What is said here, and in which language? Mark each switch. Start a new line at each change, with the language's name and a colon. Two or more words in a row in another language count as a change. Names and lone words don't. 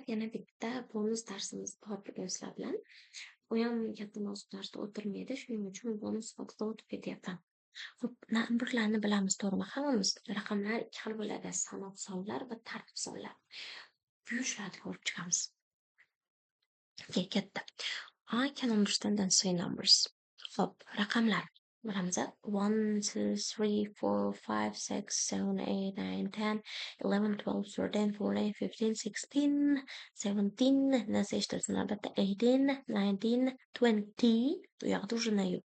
Uzbek: Yana bitta bonus darsimiz bor bugun sizlar bilan. U ham katta mavzu darsda o'tirmaydi, shuning uchun bonus sifatida o'tib ketyapman. Xo'p, numberlarni bilamiz, to'g'rimi? Hammamiz raqamlar ikki xil bo'ladi: sanoq sonlar va tartib sonlar. Buyurishlarni ko'rib chiqamiz. Okay, katta.
English: I can understand and say numbers.
Uzbek: Xo'p, raqamlar. Bilamiz, 1, 2, 3, 4, 5, 6, 7, 8, 9, 10, 11, 12, 13, 14, 15, 16, 17, nasıl eshitasiz albatta 18, 19, 20, bu yoqda уже na yo'q.